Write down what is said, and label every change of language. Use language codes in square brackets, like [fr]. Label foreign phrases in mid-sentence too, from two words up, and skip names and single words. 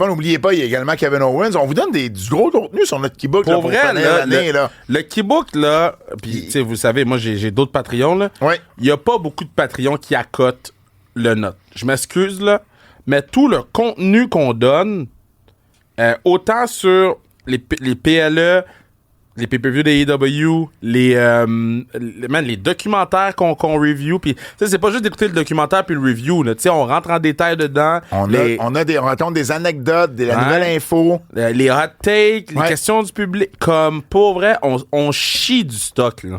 [fr] N'oubliez pas, il y a également Kevin Owens. On vous donne du gros contenu sur notre Keybook. Pour vrai, le Keybook, là, puis, vous savez, moi, j'ai d'autres Patreons, là. Ouais. Il n'y a pas beaucoup de Patreons qui accotent le note. Je m'excuse, là, mais tout le contenu qu'on donne, autant sur les PLE, les pay-per-view des AEW, les documentaires qu'on review, puis c'est pas juste d'écouter le documentaire puis le review, là, on rentre en détail dedans. On raconte des anecdotes, la nouvelle info. Les [en] hot takes, [fr] les questions du public. Comme, pour vrai, on chie du stock, là.